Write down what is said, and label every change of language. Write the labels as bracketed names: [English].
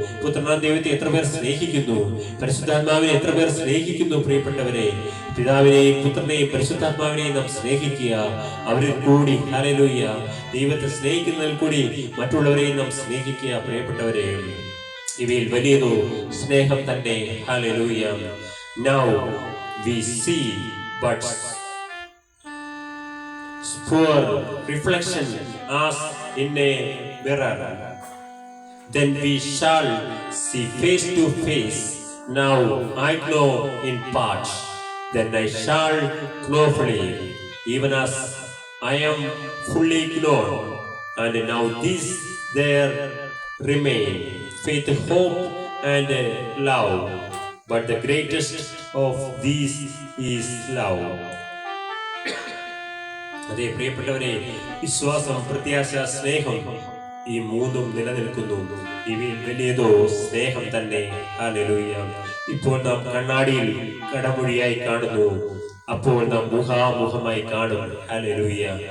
[Malayalam] പുത്രനാം ദൈവത്തെ എത്ര പേർ സ്നേഹിക്കുന്നു? പരിശുദ്ധാത്മാവിനെ എത്ര പേർ സ്നേഹിക്കുന്നു? പ്രിയപ്പെട്ടവരെ, പിതാവിനെയും പുത്രനെയും പരിശുദ്ധാത്മാവിനെയും നാം സ്നേഹിക്കുക. അവരിൽ കൂടി, ഹല്ലേലൂയ, ദൈവത്തെ സ്നേഹിക്കുന്നതിൽ കൂടി മറ്റുള്ളവരെയും നാം സ്നേഹിക്കുക. പ്രിയപ്പെട്ടവരെ, ഇവയിൽ വലിയതോ സ്നേഹം തന്നെ. Hallelujah. [English] Now we see but poor reflection as in a mirror. Then we shall see face to face. Now I know in part, then I shall know fully, even as I am fully known. And now this there remain, faith, hope, and love. But the greatest of these is love. [Malayalam] അതേ പ്രിയപ്പെട്ടവരെ, വിശ്വാസം, പ്രത്യാശ, സ്നേഹം ഈ മൂന്നും നിലനിൽക്കുന്നു. ഇവയിൽ വലിയതോ സ്നേഹം തന്നെ. ഹല്ലേലൂയ. ഇപ്പോൾ നാം കണ്ണാടിയിൽ കടമൊഴിയായി കാണുന്നു, അപ്പോൾ നാം മുഖാമുഖമായി കാണും. ഹല്ലേലൂയ.